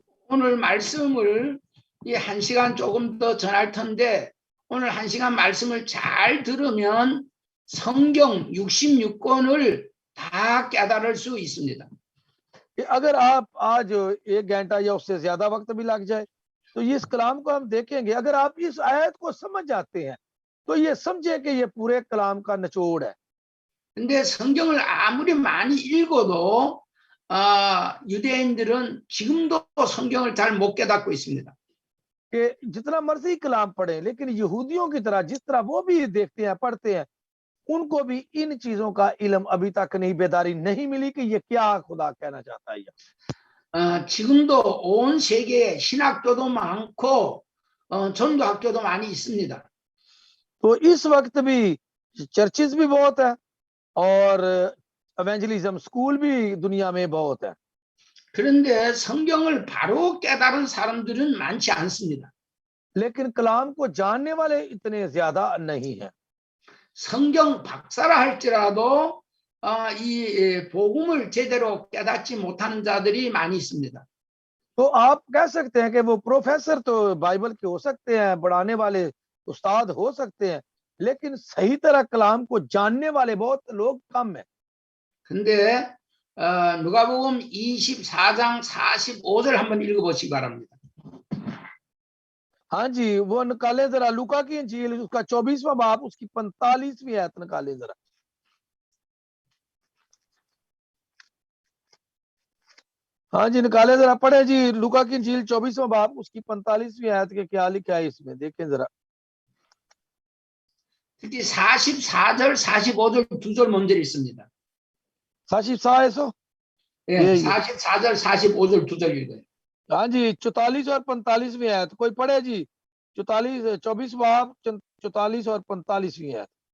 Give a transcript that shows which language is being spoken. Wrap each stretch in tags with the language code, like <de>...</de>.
<ko>오늘 말씀을 이 1시간 조금 더 전할 텐데 오늘 1시간 말씀을 잘 들으면 성경 66권을 다 깨달을 수 있습니다.</ko> <hi>अगर आप आज 1 घंटा या उससे ज्यादा वक्त भी लग जाए तो ये इस कलाम को हम देखेंगे, अगर आप इस आयत को समझ जाते हैं तो ये समझे कि ये पूरे कलाम का निचोड़ है।</hi> <ko>근데 성경을 아무리 많이 읽어도 유대인들은 지금도 성경을 잘 못 깨닫고 있습니다.</ko> <hi>कि जितना मर्जी कलाम पढ़े, लेकिन यहूदियों की तरह जिस तरह वो भी देखते हैं, पढ़ते हैं, उनको भी इन चीजों का इल्म अभी तक नहीं, बेदारी नहीं मिली कि ये क्या खुदा कहना चाहता है।</hi> <ko>지금도 온 세계에 신학교도 많고 전도학교도 많이 있습니다.</ko> <hi>तो इस वक्त भी चर्चेस भी बहुत है और एवेंजलिज्म स्कूल भी दुनिया में बहुत है।</hi> <ko>그런데 성경을 바로 깨달은 사람들은 많지 않습니다.</ko> <hi>लेकिन कलाम को जानने वाले इतने ज्यादा नहीं है।</hi> <ko>성경 박사라 할지라도 이 복음을 제대로 깨닫지 못하는 자들이 많이 있습니다.</ko> <hi>तो आप कह सकते हैं कि वो प्रोफेसर तो बाइबल के हो सकते हैं, बढ़ाने वाले उस्ताद हो सकते हैं, लेकिन सही तरह कलाम को जानने वाले बहुत लोग कम है।</hi> <ko>근데 누가복음 24장 45절 한번 읽어보시기 바랍니다.</ko> <hi>हाँ जी, वो निकाले जरा लूका की इंजील उसका 24वां बाब उसकी 45वीं आयत निकाले जरा। हाँ जी, निकाले जरा, पढ़े जी लूका की इंजील 24वां बाब उसकी 45वीं आयत के क्या लिखा है इसमें, देखें जरा।</hi> <ko>특히 44절, 45절 두 절 먼저 있습니다. 44 예, 44절, 45절 두 절 읽어요.</ko> <hi>हाँ जी, 44 और 45वीं आयत कोई पढ़े जी। 24 बाब 44 और 45वीं आयत।</hi>